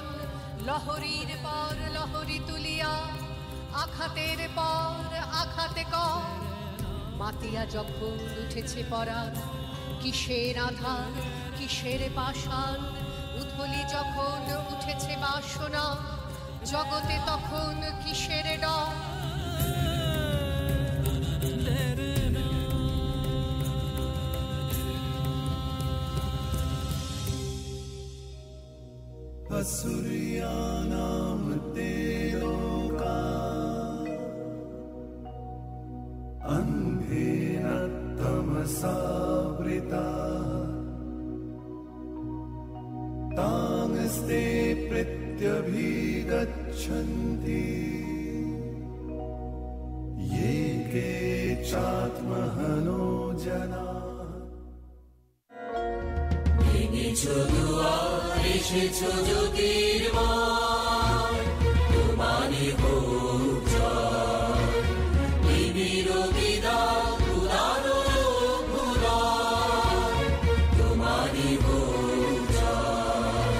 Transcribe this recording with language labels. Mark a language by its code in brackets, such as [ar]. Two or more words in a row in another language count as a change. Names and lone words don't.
[bn] লহরীর পর লহরী তুলিয়া, আঘাতের পর আঘাতে কর, মাতিয়া যখন উঠেছে পরাণ। কিসের আধার কিসের পাষাণ, উথলি যখন উঠেছে বাসনা, জগতে তখন কিসের ডর। [sa] असुरियानां ते लोका अन्धेन तमसावृता, तांस्ते प्रत्यभिगच्छन्ति ये केचात्महनो जना। [bn] এসেছো জ্যোতির্ময়, তোমারই হোক জয়। নিবিড় বিদাত উদারো ভুলয়, তোমারই হোক জয়।